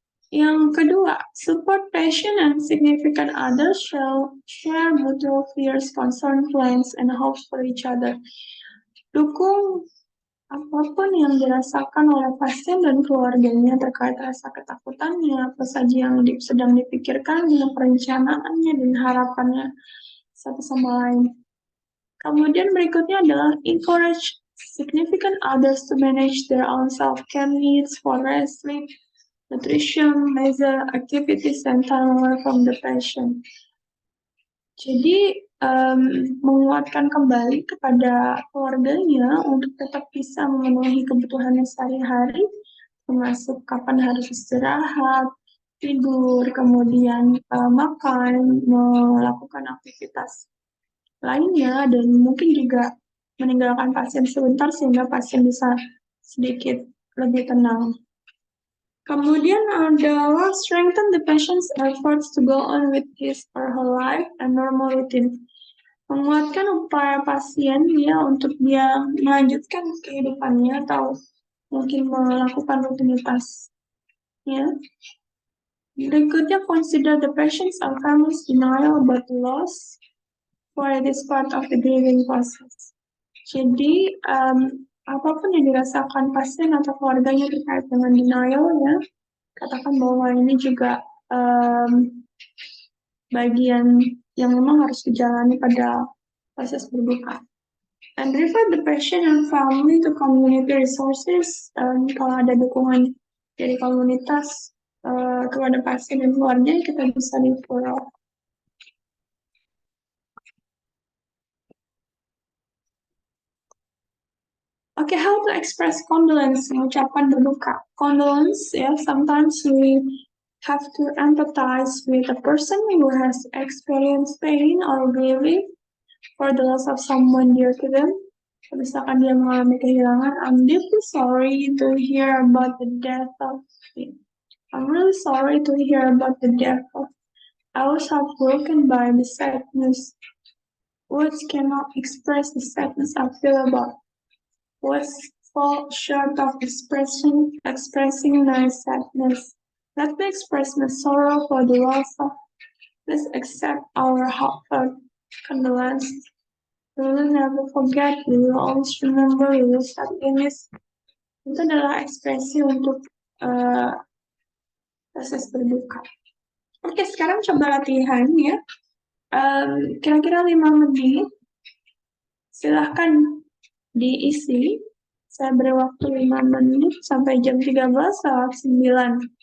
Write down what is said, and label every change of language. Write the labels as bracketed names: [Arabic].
[Indonesian] Yang kedua, [English] support patient and significant others share mutual fears, concern, plans, and hopes for each other. [Indonesian] Dukung apapun yang dirasakan oleh pasien dan keluarganya terkait rasa ketakutannya, apa saja yang sedang dipikirkannya, perencanaannya, dan harapannya satu sama lain. Kemudian berikutnya adalah [English] encourage significant others to manage their own self-care needs for rest, sleep, nutrition, leisure activities, and time away from the patient. [Indonesian] Jadi menguatkan kembali kepada keluarganya untuk tetap bisa memenuhi kebutuhannya sehari-hari, termasuk kapan harus istirahat, tidur, kemudian makan, melakukan aktivitas lainnya, dan mungkin juga meninggalkan pasien sebentar sehingga pasien bisa sedikit lebih tenang. Kemudian adalah [English] strengthen the patient's efforts to go on with his or her life and normal routine. [Indonesian] Menguatkan upaya pasien ya untuk dia melanjutkan kehidupannya atau mungkin melakukan rutinitasnya. Berikutnya, [English] consider the patient's and family's denial about the loss, for it is part of the grieving process. [Indonesian] Jadi, apapun yang dirasakan pasien atau keluarganya terkait dengan denial ya, katakan bahwa ini juga bagian yang memang harus dijalani pada proses berduka. [English] And refer the patient and family to community resources. [Indonesian] Kalau ada dukungan dari komunitas kepada pasien dan keluarga, kita bisa referral. [English] Okay, how to express condolence, [Indonesian] ucapan berduka. [English] Condolence, yeah, sometimes we have to empathize with a person who has experienced pain or grieving for the loss of someone dear to them. [Indonesian] Misalkan dia mengalami kehilangan, [English] I'm deeply sorry to hear about the death of him. I'm really sorry to hear about the death of. I was heartbroken by the sadness. Words cannot express the sadness I feel about. Words fall short of expressing my sadness. Let me express my sorrow for the loss of. Please accept our heartfelt condolences. We will never forget. We will always remember. We will start this. [Indonesian] Itu adalah ekspresi untuk proses berduka. Oke, sekarang coba latihan ya. Kira-kira 5 menit. Silahkan diisi. Saya beri waktu 5 menit sampai jam 13:09.